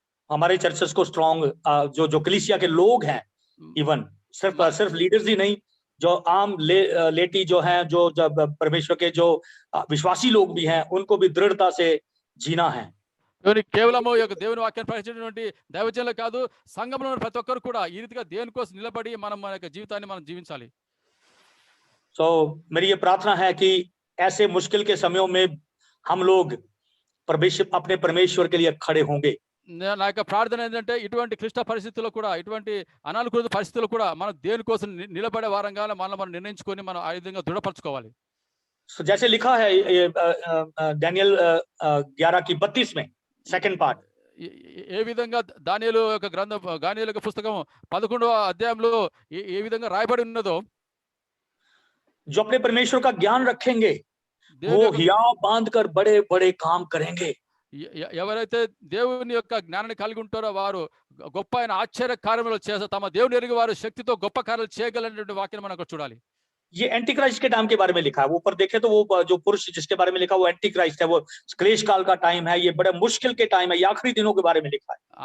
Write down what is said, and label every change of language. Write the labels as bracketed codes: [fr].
[hi] हमारे चर्चेस को स्ट्रॉन्ग जो कलीसिया के लोग हैं, इवन सिर्फ लीडर्स ही नहीं, जो आम लेटी जो हैं, जो परमेश्वर के जो विश्वासी लोग भी हैं, उनको भी दृढ़ता से जीना है। [te] కేవలము ఈ యొక్క దేవుని వాక్యాన్ని ప్రకటించేటువంటి దైవజనులు కాదు, సంఘంలో ఉన్న ప్రతి ఒక్కరు కూడా ఈ రీతిగా దేవుని కోసం నిలబడి మన యొక్క జీవితాన్ని మనం జీవించాలి. [hi] సో मेरी ये प्रार्थना है कि ऐसे मुश्किल के समयों में हम लोग अपने परमेश्वर के लिए खड़े होंगे। [te] నా యొక్క ప్రార్థన ఏంటంటే ఇటువంటి క్లిష్ట పరిస్థితుల్లో కూడా, ఇటువంటి అనానుకూల పరిస్థితుల్లో కూడా మనం దేవుని కోసం నిలబడే వారంగా మనం నిర్ణయించుకొని మనం ఆ విధంగా దృఢపరచుకోవాలి. [hi] So, जैसे लिखा है दानियेल 11:32 में सेकंड पार्ट, [te] ఏ విధంగా దానియేలు యొక్క గ్రంథం, దానియేలు యొక్క పుస్తకం 11వ అధ్యాయంలో ఏ విధంగా రాయబడి ఉన్నదో, [hi] जो अपने परमेश्वर का ज्ञान रखेंगे वो हियाव बांधकर बड़े बड़े काम करेंगे। [te] ఎవరైతే దేవుని యొక్క జ్ఞానాన్ని కలిగి ఉంటారో వారు గొప్ప అయిన ఆశ్చర్య కార్యములు చేస్తారు, తమ దేవుని ఎరిగి వారు శక్తితో గొప్ప కార్యాలు చేయగలనేటువంటి వాక్యం మనం అక్కడ చూడాలి. [hi] ये एंटी क्राइस्ट के टाइम के बारे में लिखा है। ऊपर देखे तो वो जो पुरुष जिसके बारे में लिखा वो एंटी क्राइस्ट है, वो क्लेश काल का टाइम है, ये बड़े मुश्किल के टाइम है, ये आखिरी दिनों के बारे में लिखा है।